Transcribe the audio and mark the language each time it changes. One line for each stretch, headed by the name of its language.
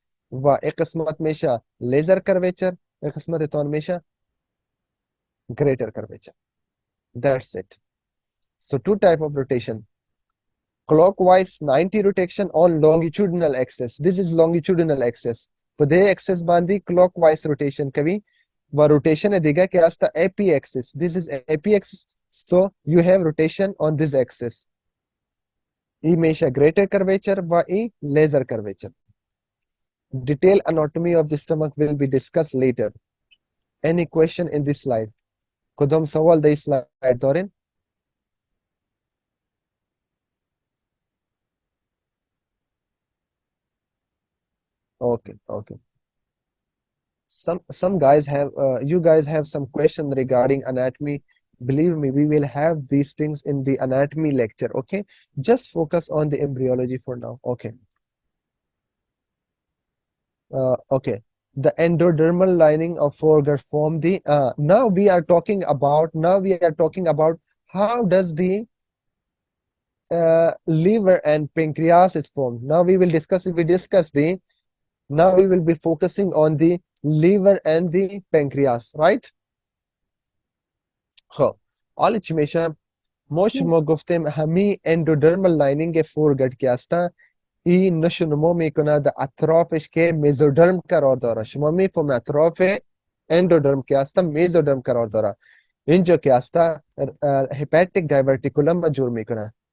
Persian: و این قسمت میشه لیزر curvature، این قسمت تان میشه greater curvature.
English: That's it. So two type of rotation. Clockwise 90 rotation on longitudinal axis. This is longitudinal axis.
Pashto: په دې axis باندې clockwise rotation کوي و rotation دیگه کې هست AP axis.
English: This is AP axis. So you have rotation on this axis.
Persian: ای میشه greater curvature و ای laser curvature.
English: Detailed anatomy of the stomach will be discussed later. Any question in this slide?
Persian: کدام سوال در این slide دارین؟ Okay.
English: Some guys have you guys have some question regarding anatomy. Believe me, we will have these things in the anatomy lecture. Okay, just focus on the embryology for now. Okay. Okay. the endodermal lining of foregut form the now we are talking about how does the liver and pancreas is formed. Now we will discuss the now we will be focusing on the liver and the pancreas, right?
Persian: خب حالا چی میشه؟ ما شما
English: Yes.
Persian: گفتیم همین اندودرمال لاینینگ فورگت که هسته این نشونما میکنه در اطرافش که میزودرم قرار داره. شما میفهمید اطراف اندودرم که هسته میزودرم قرار داره. اینجا که هسته هپاتیک دایورتیکولم جور میکنه.